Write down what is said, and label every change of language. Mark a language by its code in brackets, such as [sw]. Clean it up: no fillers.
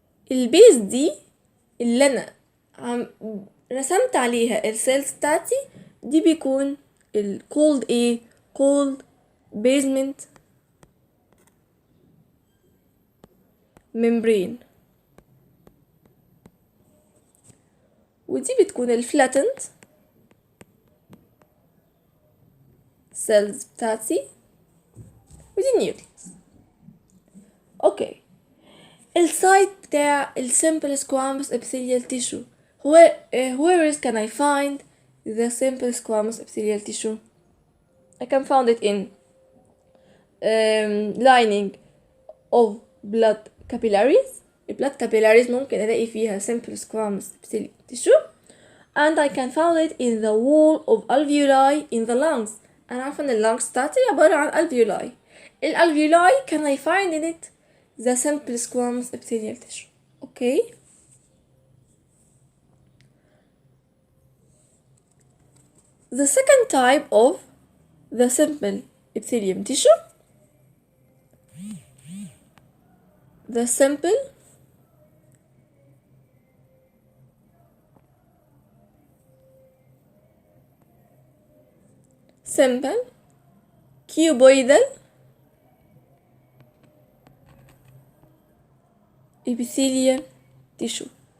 [ar] البيز دي اللي انا عم رسمت عليها السيلز بتاعتي دي بيكون الكولد ايه، كولد بيزمنت ممبرين، ودي بتكون الفلاتنت سيلز بتاعتي، ودي النيوكليس. اوكي، السايت بتاع السمبل [en] squamous epithelial tissue where can I find the simple squamous epithelial tissue? I can find it in lining of blood capillaries. blood capillaries [ar] ممكن ألاقي فيها [en] simple squamous epithelial tissue, and I can find it in the wall of alveoli in the lungs. [ar] أنا عارفة إن اللانجز بتاعتي عبارة عن alveoli. [en] الالفيولاي can I find in it the simple squamous epithelial tissue. Okay. The second type of the simple epithelium tissue, the simple cuboidal epithelial tissue.